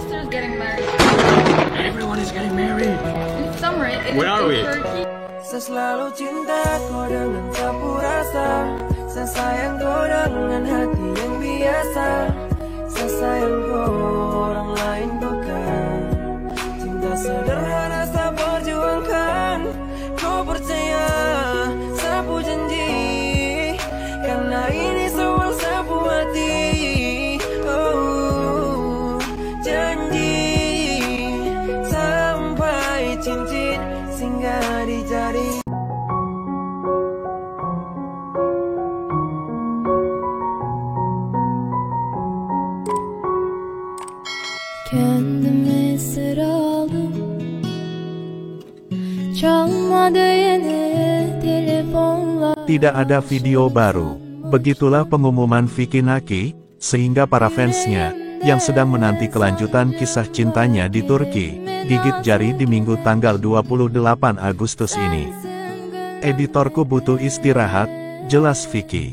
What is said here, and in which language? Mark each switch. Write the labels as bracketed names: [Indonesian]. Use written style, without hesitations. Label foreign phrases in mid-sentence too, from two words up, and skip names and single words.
[English] getting married. Everyone is getting married. In summer, it Where are is in we? Turkey. [Malay] Selalu cinta kau dengan sapu rasa, sayang kau dengan hati yang biasa, sayang kau orang lain bukan. Cinta sederhana saya perjuangkan, kau percaya sapu janji, karena ini semua sapu hati. Oh, janji sampai cincin singgah di jari. [Turkish] Kendimi esir aldım, çalmadı yine telefonlar. [Indonesian] Tidak ada video baru. Begitulah pengumuman Vicky Naki, sehingga para fansnya, yang sedang menanti kelanjutan kisah cintanya di Turki, gigit jari di Minggu tanggal 28 Agustus ini. Editorku butuh istirahat, jelas Vicky.